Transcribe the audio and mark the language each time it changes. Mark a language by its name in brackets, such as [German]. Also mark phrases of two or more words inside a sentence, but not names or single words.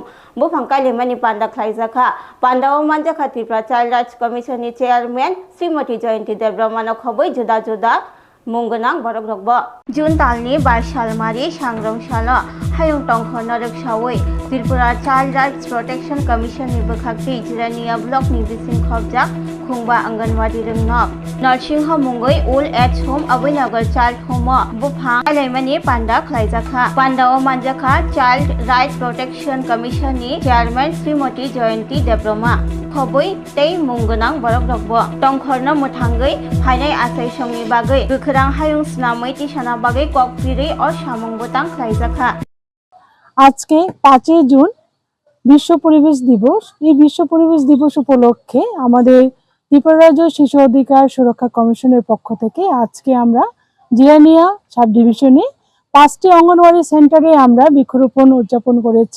[Kok Borok] bufangkai lemani panda khlaijaka pandawa manjaka Tripura Child Rights Commission ni chairman Srimati Jayanti Debbarma no khoboi juda juda Mungganang borok rokbo June talni 22 salmari sangrongshalo Hayung tongkhor norok sawoi Tripura Child Rights Protection Commission ni bokhaktoi Jirania block ni bising khobjak khungba anganwadi ringnok [English] nursing home [Kok Borok] mungoi [English] old age home [Kok Borok] abinagar [English] child home [Kok Borok] buphang alaimani panda khlaijakha panda o manjakha child right protection commission ni chairman Srimati Joyanti Debbarma khoboi tei munggonang borok rokbo tongkhorno muthangai phainai asai songni bagai gokrang hayung snamai tisana bagai kokpiri o samung botang khlaijakha [Bangla] আজকে 5 জুন বিশ্ব পরিবেশ দিবস। এই বিশ্ব পরিবেশ দিবস উপলক্ষে আমাদের ত্রিপুরা রাজ্য শিশু অধিকার সুরক্ষা কমিশনের পক্ষ থেকে আজকে আমরা জিরানিয়া [English] sub division [Bangla] 5টি অঙ্গনওয়াড়ি সেন্টারে আমরা বৃক্ষরোপণ উদযাপন করেছি।